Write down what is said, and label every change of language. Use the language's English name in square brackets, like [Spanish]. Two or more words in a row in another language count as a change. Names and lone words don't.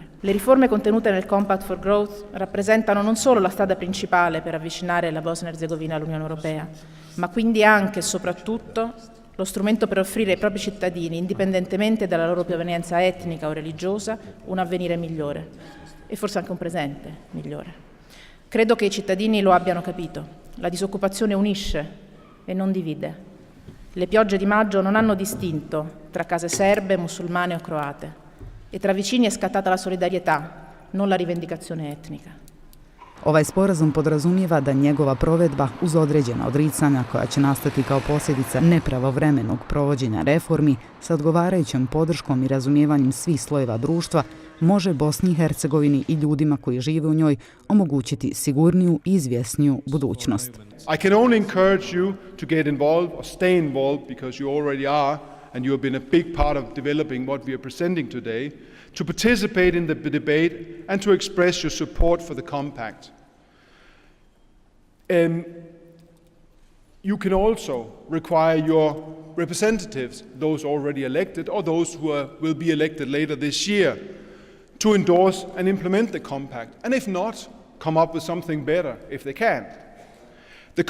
[Italian] Le riforme contenute nel Compact for Growth rappresentano non solo la strada principale per avvicinare la Bosnia e Herzegovina all'Unione Europea, ma quindi anche e soprattutto lo strumento per offrire ai propri cittadini, indipendentemente dalla loro provenienza etnica o religiosa, un avvenire migliore e forse anche un presente migliore. Credo che i cittadini lo abbiano capito. La disoccupazione unisce e non divide. Le piogge di maggio non hanno distinto tra case serbe, musulmane o croate e tra vicini è scattata la solidarietà, non la rivendicazione etnica. [Bosnian] Ovaj sporazum podrazumijeva da njegova provedba uz određena odricanja koja će nastati kao posljedica nepravovremenog provođenja reformi sa odgovarajućom podrškom i razumijevanjem svih slojeva društva može Bosni i Hercegovini i ljudima koji žive u njoj omogućiti sigurniju i izvjesniju budućnost. [English] I can only encourage you to get involved or stay involved because you already are and you have been a big part of developing what we are presenting today, to participate in the debate and to express your support for the compact. You can also require your representatives, those already elected or those who will be elected later this year, to endorse and implement the compact, and if not, come up with something better if they can.